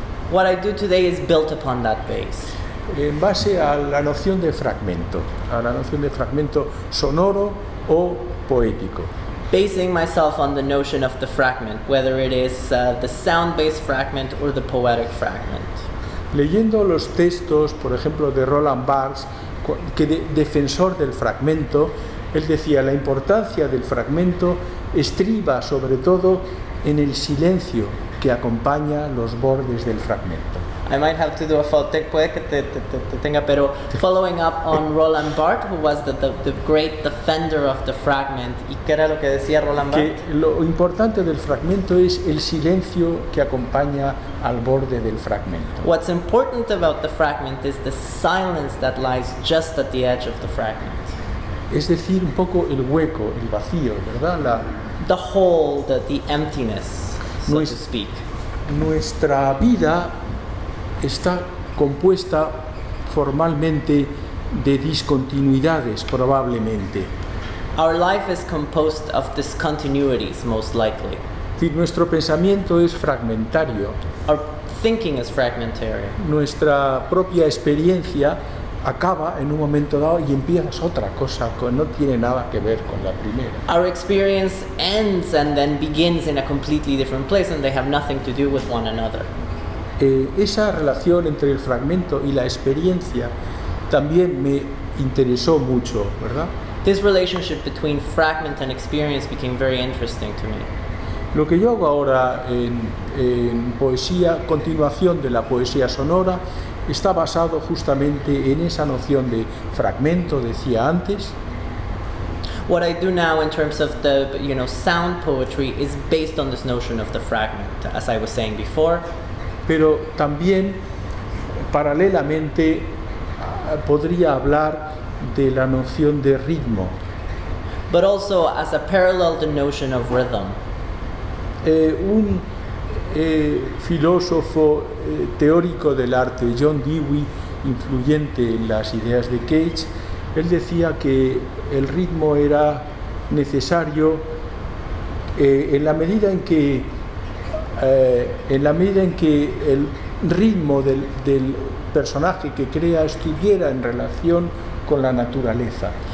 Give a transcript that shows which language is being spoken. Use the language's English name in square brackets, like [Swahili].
[English] What I do today is built upon that base. [Spanish] En base a la noción de fragmento sonoro o poético. [English] Basing myself on the notion of the fragment, whether it is the sound-based fragment or the poetic fragment. [Spanish] Leyendo los textos, por ejemplo, de Roland Barthes, defensor del fragmento, él decía, la importancia del fragmento estriba sobre todo en el silencio que acompaña los bordes del fragmento. [English] I might have to do a foltec, [Spanish] puede que te tenga, pero [English] following up on Roland Barthes, who was the great defender of the fragment. [Spanish] ¿Y qué era lo que decía Roland Barthes? Que lo importante del fragmento es el silencio que acompaña al borde del fragmento. [English] What's important about the fragment is the silence that lies just at the edge of the fragment. [Spanish] Es decir, un poco el hueco, el vacío, ¿verdad? [English] The hole, the emptiness, so to speak. [Spanish] Nuestra vida está compuesta formalmente de discontinuidades, probablemente. [English] Our life is composed of discontinuities, most likely. [Spanish] Es decir, nuestro pensamiento es fragmentario. [English] Our thinking is fragmentary. [Spanish] Nuestra propia experiencia acaba en un momento dado y empiezas otra cosa que no tiene nada que ver con la primera. [English] Our experience ends and then begins in a completely different place, and they have nothing to do with one another. [Spanish] Esa relación entre el fragmento y la experiencia también me interesó mucho, ¿verdad? [English] This relationship between fragment and experience became very interesting to me. [Spanish] Lo que yo hago ahora en poesía, continuación de la poesía sonora, está basado justamente en esa noción de fragmento, decía antes. [English] What I do now in terms of the sound poetry is based on this notion of the fragment, as I was saying before. [Spanish] Pero también, paralelamente, podría hablar de la noción de ritmo. [English] But also as a parallel, the notion of rhythm. [Spanish] Un filósofo teórico del arte, John Dewey, influyente en las ideas de Cage, él decía que el ritmo era necesario en la medida en que el ritmo del personaje que crea estuviera en relación con la naturaleza.